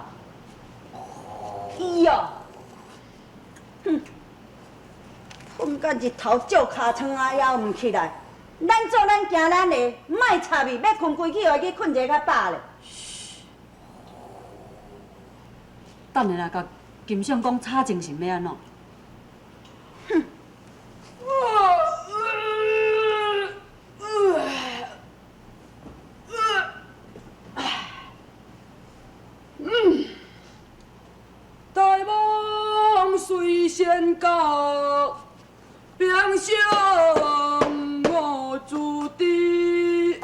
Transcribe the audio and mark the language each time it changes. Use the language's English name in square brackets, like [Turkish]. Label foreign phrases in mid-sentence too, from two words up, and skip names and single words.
[Min Nan Chinese] 伊哦，哼，困到日头照尻川啊，还毋起来。咱做咱行咱的，莫插伊，要困规去，去困一个较饱咧。等下啦，甲金相公吵精神要安怎？哼！大梦随仙告，平生我注定。